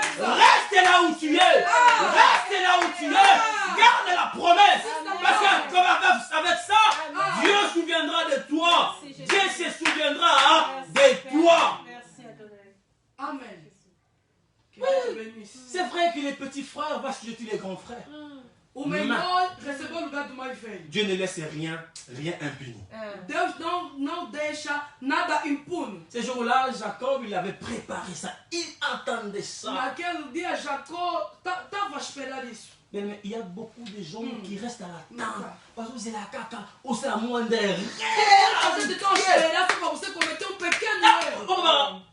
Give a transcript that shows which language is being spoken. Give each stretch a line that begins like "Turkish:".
French: Reste là où tu es, reste là où tu es, garde la promesse, parce que comme avec ça, Dieu se souviendra de toi, Dieu se souviendra de toi. Merci Adonai.
Portuguese: Amen. Que Deus benisse.
French: C'est vrai que les petits frères vont jeter les grands frères.
Portuguese: O menor recebeu o lugar do mais velho.
French: Dieu ne laisse rien impuni.
Portuguese: Deus não deixa nada impune.
French: Ce jour-là, Jacob, il avait préparé ça. Il attendait ça.
Portuguese: Naquele dia, Jacó estava a esperar isso.
French: Mais il y a beaucoup de gens qui restent à l'attente. Parce que c'est la caca, ou c'est la moindre erreur.
Portuguese: A gente está a esperar para você cometer pequeno erro.